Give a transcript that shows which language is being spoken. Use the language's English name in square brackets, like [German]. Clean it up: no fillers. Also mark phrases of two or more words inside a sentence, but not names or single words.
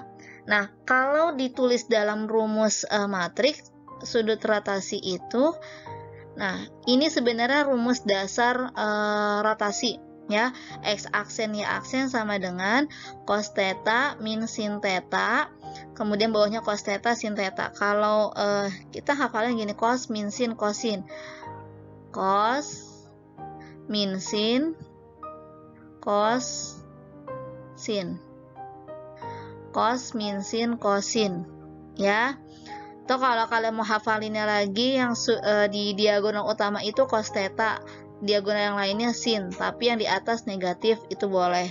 [Indonesian] Nah, kalau ditulis dalam rumus matriks sudut rotasi itu, nah ini sebenarnya rumus dasar rotasi ya. X aksen, Y aksen sama dengan cos theta min sin theta, kemudian bawahnya cos theta sin theta. Kalau kita hafalnya gini, cos min sin kosin, cos min sin cos sin, cos min sin kosin ya. Atau kalau kalian mau hafalinnya lagi, yang di diagonal utama itu cos theta, diagonal yang lainnya sin, tapi yang di atas negatif itu boleh.